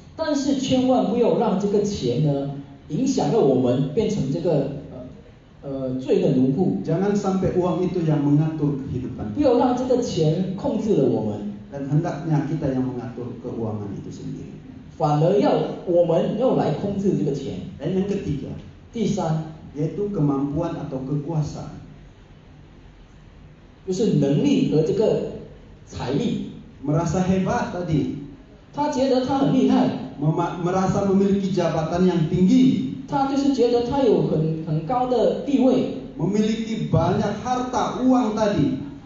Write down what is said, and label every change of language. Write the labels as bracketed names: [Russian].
[Chinese] 但是千万不要让这个钱呢影响了我们变成这个罪的奴仆。 [Indonesian] Jangan sampai uang itu yang mengatur kehidupan. [Chinese] 不要让这个钱控制了我们， [Indonesian] Dan hendaknya kita yang mengatur keuangan itu sendiri. [Chinese] 反而我们要来控制这个钱。 [Indonesian] Dan yang ketiga, [Chinese] 第三， [Indonesian] yaitu kemampuan atau kekuasaan. [Chinese] 就是能力和这个财力。 [Indonesian] Merasa hebat tadi, [Chinese] 他觉得他很厉害， [Indonesian] merasa memiliki jabatan yang tinggi, [Chinese] 他就是觉得他有很高的地位， [Indonesian] memiliki banyak harta, uang tadi,